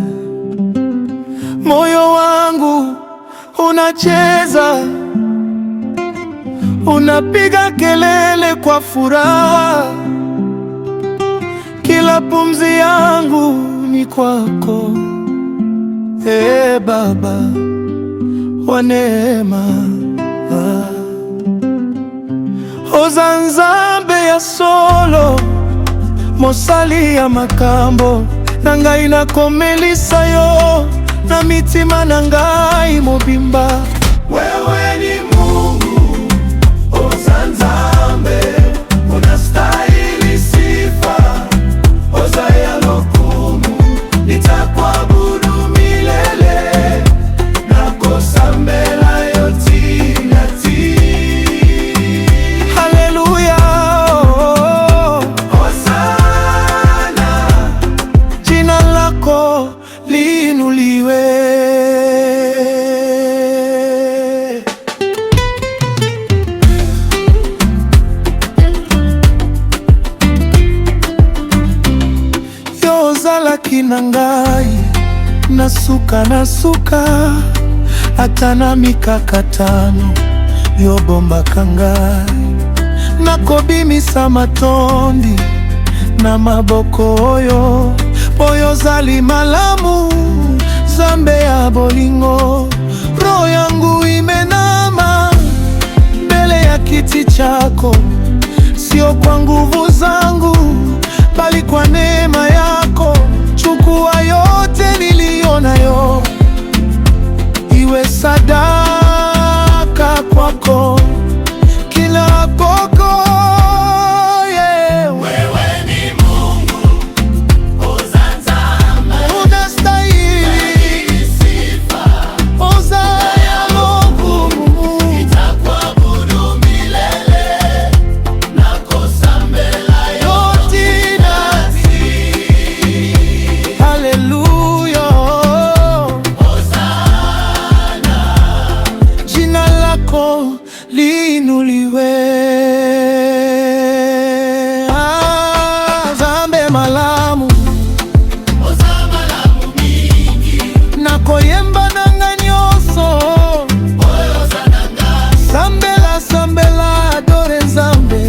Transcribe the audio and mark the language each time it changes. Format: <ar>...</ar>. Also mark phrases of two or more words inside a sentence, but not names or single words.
<sw>Moyo wangu unacheza, unapiga kelele kwa furaha. Kila pumzi yangu ni kwako, Ee Baba wa neema.</sw> <ln>Oza Nzambe ya solo, mosali ya makambo na ngai nakomelisa yo na mitima na ngai mobimba.</ln> <sw>Wewe ni Mungu,</sw> <ln>Oza Nzambe,</ln> <sw>unastahili sifa.</sw> <ln>Oza ya lokumu,</ln> <sw>nitakuabudu milele,</sw> <ln>nakosa mbela yoti nati.</ln> <sw>Haleluya, Hosana, jina lako liinuliwe.</sw> <ln>Yozalaki na ngai nasuka ata na mikakatano yobombaka ngai. Nakobimisa matondi na maboko oyo, oyozali malamu, Nzambe ya bolingo.</ln> <sw>Roho yangu imenama mbele ya kiti chako, sio kwa nguvu zangu bali kwa neema yako. Chukua yote niliyo nayo, iwe sadaka kwako kila poko. Wewe ni Mungu,</sw> <ln>Oza Nzambe,</ln> <sw>unastahili sifa.</sw> <ln>Oza ya lokumu,</ln> <sw>Nitakuabudu milele,</sw> <ln>nakosa mbela yoti nati.</ln> <sw>Haleluya, Hosana, jina lako liinuliwe.</sw> <ln>Nzambe malamu, Oza malamu mingi, nakoyemba nanga nyonso. Oza nanga, Sambela adore Nzambe,</ln>